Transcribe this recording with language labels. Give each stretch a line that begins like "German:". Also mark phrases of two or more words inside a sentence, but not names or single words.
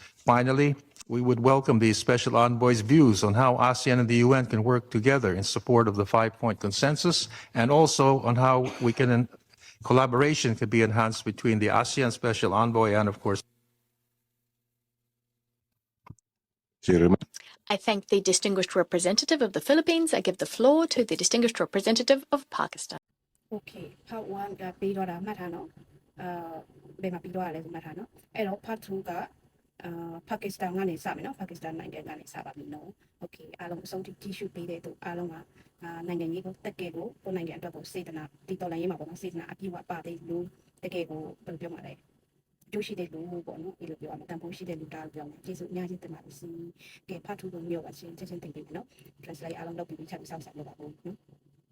English: Finally, we would welcome the Special Envoy's views on how ASEAN and the UN can work together in support of the 5-point consensus, and also on how collaboration can be enhanced between the ASEAN Special Envoy and, of course, I thank the distinguished representative of the Philippines. I give the floor to the distinguished representative of Pakistan.
Burmese: Okay part 1 ကပြီးတော့တာမှတ်ထားနော်ဘယ်မှာပြီးတော့ရလဲဆိုမှတ်ထားနော်အဲ့တော့ part 2ကပါကစ္စတန်ကနေစမယ်နော်ပါကစ္စတန်နိုင်ငံကနေစပါပြီနော် okay အားလုံးအဆုံးထိကြည့်ရှုပေးတဲ့သူအားလုံးကနိုင်ငံရေးကိုတက်ကယ်ကိုကိုနိုင်ငံအတွက်ကိုစေတနာတည်တော်လှန်ရေးမှာပေါ့နော်စေတနာအပြည့်အဝပါတဲ့လူတကယ်ကိုဘယ်လိုပြောမှာလဲကျိုးရှိတဲ့လူပေါ့နော်အဲ့လိုပြောရမှာတန်ဖိုးရှိတဲ့လူတာလို့ပြောမယ်ကျေးဇူးအများကြီးတင်ပါတယ်စီကဲ part 2ကိုမျိုးပါချင်းချက်ချင်းတင်ပေးမယ်နော် translate အားလုံးလုပ်ပြီးချက်ပြီးစောင့်ဆောင်လုပ်ပါဦးနော်